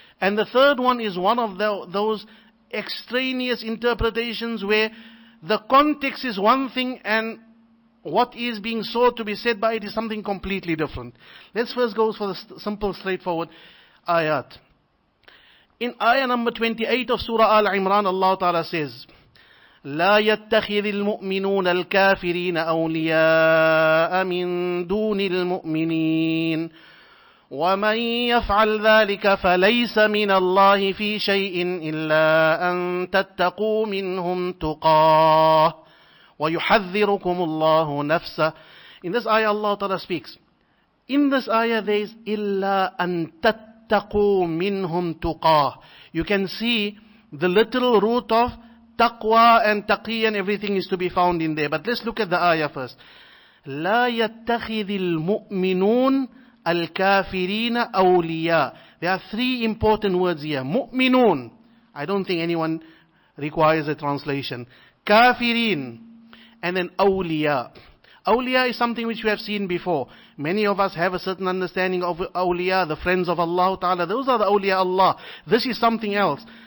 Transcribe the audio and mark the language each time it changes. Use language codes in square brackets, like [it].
[en] And the third one is one of those extraneous interpretations where the context is one thing and what is being sought to be said by it is something completely different. Let's first go for the simple, straightforward ayat. In ayah number 28 of Surah Al-Imran, Allah Ta'ala says, [ar] لا يتخذ المؤمنون الكافرين أولياء من دون المؤمنين ومن يفعل ذلك فليس من الله في شيء إلا أن تتقوا منهم تقاه ويحذركم الله نفسه. [en] In this ayah Allah Ta'ala speaks. In this ayah there is [ar] إلا أن تتقوا منهم تقاه. [en] You can see the literal root of taqwa and taqiyya and everything is to be found in there. But let's look at the ayah first. [ar] لا يتخذ المؤمنون الكافرين أولياء. [en] There are three important words here. Mu'minun. I don't think anyone requires a translation. Kafirin. And then awliya. Awliya is something which we have seen before. Many of us have a certain understanding of awliya, the friends of Allah Ta'ala. Those are the awliya Allah. This is something else.